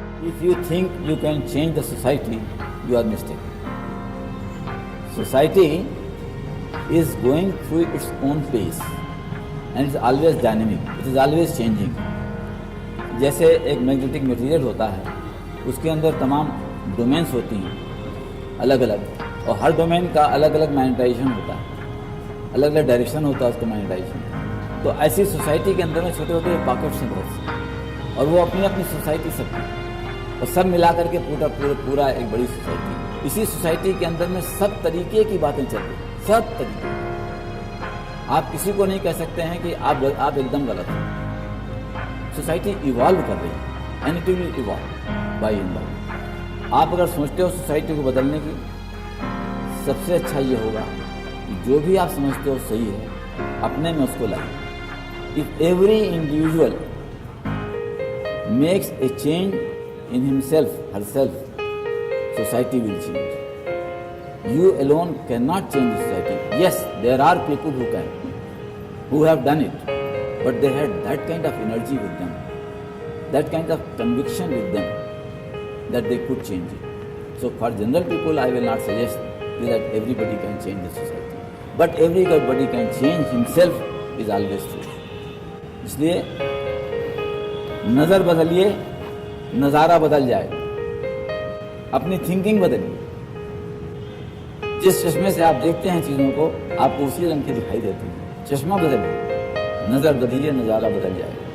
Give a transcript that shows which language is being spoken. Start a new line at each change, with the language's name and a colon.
English: If you think you can change the society, you are mistaken. Society is going through its own pace and it's always dynamic, it is always changing.
Hindi: जैसे एक magnetic material होता है, उसके अंदर तमाम domains होती हैं अलग अलग, और हर डोमेन का अलग अलग मैग्नेटाइजेशन होता है, अलग अलग डायरेक्शन होता है उसका मैग्नेटाइजेशन। तो ऐसी सोसाइटी के अंदर में छोटे छोटे पॉकेट्स हैं बहुत से, और वो अपनी अपनी सोसाइटी सबकी, और सब मिला करके पूरा एक बड़ी सोसाइटी। इसी सोसाइटी के अंदर में सब तरीके की बातें चल रही, सब तरीके। आप किसी को नहीं कह सकते हैं कि आप एकदम गलत हैं। सोसाइटी इवॉल्व कर रही है,
English: And it will evolve by and by.
Hindi: आप अगर सोचते हो सोसाइटी को बदलने की, सबसे अच्छा ये होगा कि जो भी आप समझते हो सही है, अपने में उसको लाइए।
English: If every individual makes a change in himself, herself, society will change. You alone cannot change the society. Yes, there are people who can, who have done it, but they had that kind of energy with them, that kind of conviction with them that they could change it. So for general people, I will not suggest that everybody can change the society, but everybody can change himself is always true.
Hindi: इसलिए नज़र बदलिए, नज़ारा बदल जाए, अपनी thinking बदलिए। जिस चश्मे से आप देखते हैं चीज़ों को, आपको उसी रंग के दिखाई देते हैं। चश्मा बदलिए, नज़र बदलिए, नज़ारा बदल जाए।